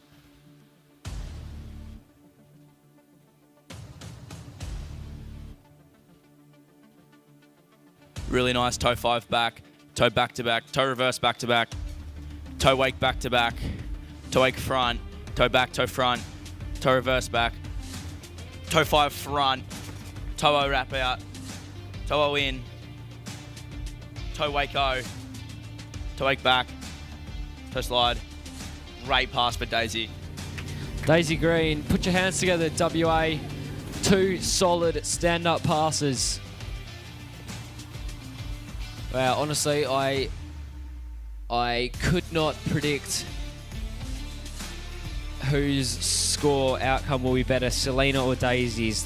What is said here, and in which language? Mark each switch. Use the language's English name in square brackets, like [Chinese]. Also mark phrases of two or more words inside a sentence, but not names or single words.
[English] Really nice toe 5 back, toe back to back, toe reverse back to back, toe wake back to back, toe wake front, toe back, toe front, toe reverse back, toe 5 front, toe O wrap out, toe O in, toe wake O, toe wake back, toe slide. Great pass for Daisy. Daisy Green, put your hands together, WA. 2 solid stand-up passes. Wow, honestly, I could not predict whose score outcome will be better, Selena or Daisy's.